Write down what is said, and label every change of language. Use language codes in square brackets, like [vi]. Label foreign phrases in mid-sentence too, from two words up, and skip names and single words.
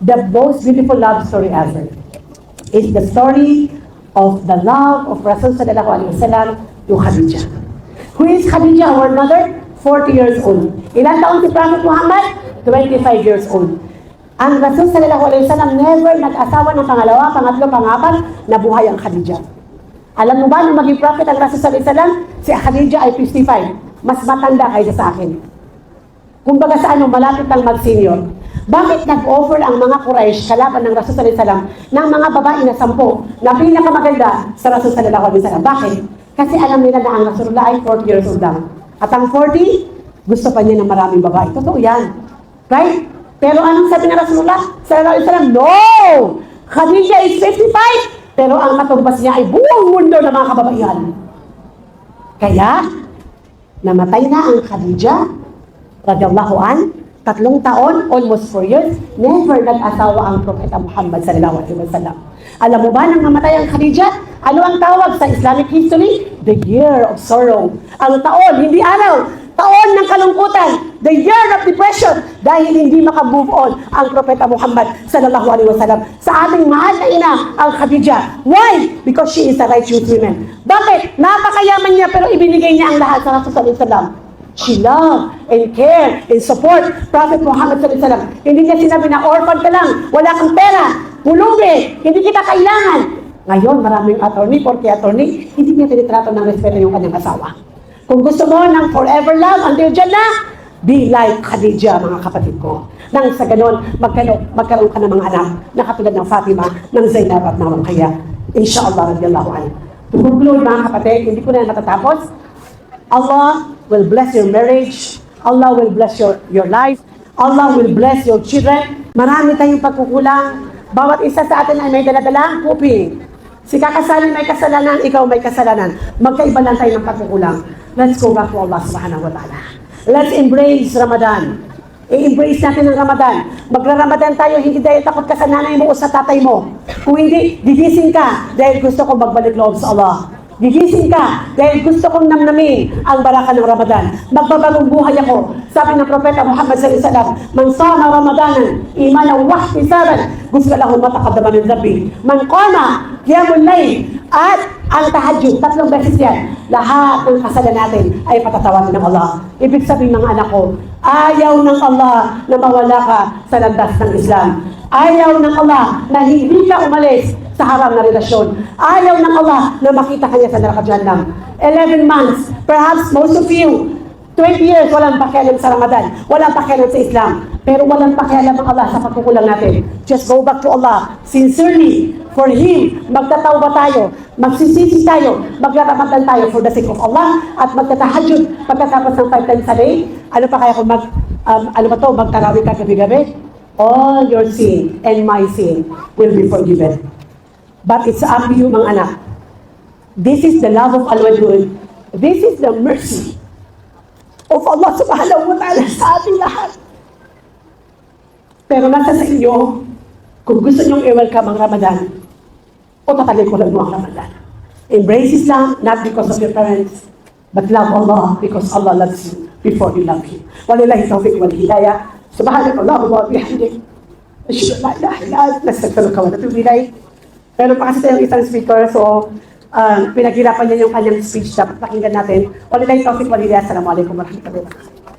[en] the most beautiful love story ever. It's the story of the love of Rasul [ar] صلى الله عليه وسلم [en] to Khadija. Who is Khadija, our mother? 40 years old. [tl] Ilan taon si Prophet Muhammad? [en] 25 years old. [tl] Ang Rasul [ar] صلى الله عليه وسلم [tl] never nag-asawa ng pangalawa, pangatlo, pangapat, nabuhay ang Khadija. Alam mo ba, nung maging prophet ang Rasul [ar] صلى الله عليه وسلم, [tl] si Khadija ay 55. Mas matanda kaysa sa akin. Kumbaga sa ano, malapit lang mag-senior. Bakit nag-offer ang mga Quraysh kalaban ng Rasul [ar] صلى الله عليه وسلم [tl] ng mga babae na 10 na pinakamaganda sa Rasul [ar] صلى الله عليه وسلم? [tl] Bakit? Kasi alam nila na ang Rasulullah ay 40 [en] years old [tl] lang. At ang 40, gusto pa niya ng maraming babae. Totoo yan. Right? Pero anong sabi ng Rasulullah [ar] صلى الله عليه وسلم? [en] No! Khadija is 55, [tl] pero ang matumbas niya ay buong mundo ng mga kababaihan. Kaya, namatay na ang Khadija, [ar] رضي الله عن, [tl] 3 taon, [en] almost 4 years, [tl] never nag-asawa ang Propeta Muhammad [ar] صلى الله عليه وسلم. [tl] Alam mo ba nang mamatay ang Khadija? Ano ang tawag sa [en] Islamic history? The year of sorrow. [tl] Ang taon, hindi araw, taon ng kalungkutan, [en] the year of depression, [tl] dahil hindi maka-move on ang Propeta Muhammad [ar] صلى الله عليه وسلم [tl] sa ating mahal na ina, ang Khadija. Why? [en] Because she is a righteous woman. [tl] Bakit? Napakayaman niya pero ibinigay niya ang lahat sa Rasul [ar] صلى الله عليه وسلم. [en] She loved and cared and support Prophet Muhammad [ar] صلى الله عليه وسلم. [tl] Hindi niya sinabi na orphan ka lang, wala kang pera, pulubi, hindi kita kailangan. Ngayon, maraming attorney, porque attorney, hindi niya tinitrato ng respeto yung kanyang asawa. Kung gusto mo ng [en] forever love until Jannah, be like Khadija, [tl] mga kapatid ko. Nang sa ganon, magkaroon ka ng mga anak na katulad ng Fatima, ng Zainab at ng Ruqayya. [ar] إن شاء الله، رضي الله عنه. [en] To conclude, [tl] mga kapatid, hindi ko na matatapos. [en] Allah will bless your marriage. Allah will bless your life. Allah will bless your children. [tl] Marami tayong pagkukulang. Bawat isa sa atin ay may daladalang kuping. Si kakasalin may kasalanan, ikaw may kasalanan. Magkaiba lang tayo ng pagkukulang. [en] Let's go back to Allah [ar] سبحانه وتعالى. [en] Let's embrace Ramadan. [tl] I-embrace natin ang Ramadan. Magra-Ramadan tayo, hindi dahil takot ka sa nanay mo o sa tatay mo. Kung hindi, gigising ka dahil gusto ko magbalik loob sa Allah. Gigising ka dahil gusto kong namnamin ang baraka ng Ramadan. Magbabagong buhay ako. Sabi ng Propeta Muhammad [ar] صلى الله عليه وسلم, "من صام رمضان إيمانا واحتسابا، غفر له ما تقدم من ذنبه." من قام قيام الليل [tl] at ang tahajjud, 3 beses yan. Lahat ng kasalanan natin ay patatawarin ng Allah. Ibig sabihin ng anak ko, ayaw ng Allah na mawala ka sa landas ng Islam. Ayaw ng Allah na hindi ka umalis sa haram na relasyon. Ayaw ng Allah na makita kanya sa neraka Jahannam. [en] 11 months, perhaps most of you, 20 years, [tl] walang pakialam sa Ramadan, walang pakialam sa Islam, pero walang pakialam ang Allah sa pagkukulang natin. [en] Just go back to Allah, sincerely, for Him, [tl] magtatawba tayo, magsisisi tayo, magraramadan tayo [en] for the sake of Allah, [tl] at magtatahajjud pagkatapos ng [en] 5 times a day. [tl] Ano pa kaya kung magtarawih ka gabi-gabi? [en] All your sin and my sin will be forgiven. But it's up to you, [tl] mga anak. [en] This is the love of Al-Wadud. This is the mercy of Allah [ar] سبحانه وتعالى [tl] sa ating lahat. Pero nasa sa inyo, kung gusto nyong i-welcome ang Ramadan, o tatalikuran mo ang Ramadan. [en] Embrace Islam, not because of your parents, but love Allah because Allah loves you before you love Him. [ar] ولله التوفيق والهداية. سبحانك اللهم وبحمدك. أشهد أن لا إله إلا أنت، أستغفرك وأتوب إليك. [tl] Pero pa kasi tayong isang speaker, so pinaghirapan niya yung kanyang speech. Dapat pakinggan natin. [ar] ولله التوفيق والهداية. السلام عليكم ورحمة الله وبركاته.